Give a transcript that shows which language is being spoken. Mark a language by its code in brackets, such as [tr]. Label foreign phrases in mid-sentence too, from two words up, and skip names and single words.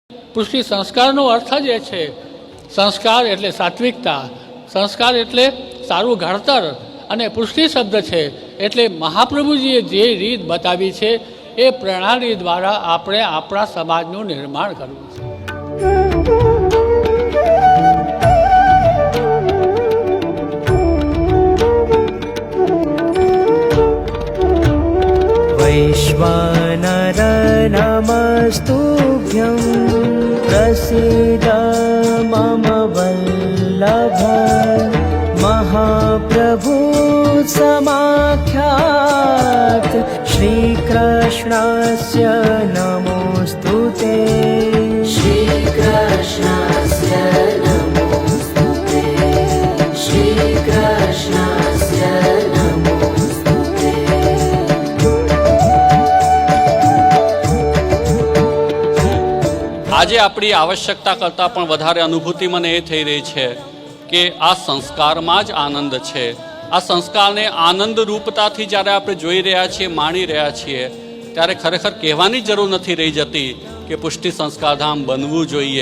[gu] પુષ્ટિ સંસ્કારનો અર્થ જ એ છે, સંસ્કાર એટલે સાત્વિકતા, સંસ્કાર એટલે સારું ઘડતર, અને પુષ્ટિ શબ્દ છે એટલે મહાપ્રભુજીએ જે રીત બતાવી છે એ પ્રણાલી દ્વારા આપણે આપણા સમાજનું નિર્માણ કરવું છે. [sa] वैश्वानर नमस्तुभ्यं प्रसीद मम वल्लभ महाप्रभु समाख्यात श्रीकृष्णस्य नमोस्तुते श्रीकृष्णस्य नमोस्तुते श्रीकृष्णस्य नमोस्तुते. [gu] આજે આપણી આવશ્યકતા કરતાં પણ વધારે અનુભૂતિ મને એ થઈ રહી છે કે આ સંસ્કારમાં જ આનંદ છે. આ સંસ્કારને આનંદ રૂપતાથી જ્યારે આપણે જોઈ રહ્યા છીએ, માણી રહ્યા છીએ, ત્યારે ખરેખર કહેવાની જરૂર નથી રહી જતી કે પુષ્ટિ સંસ્કારધામ બનવું જોઈએ.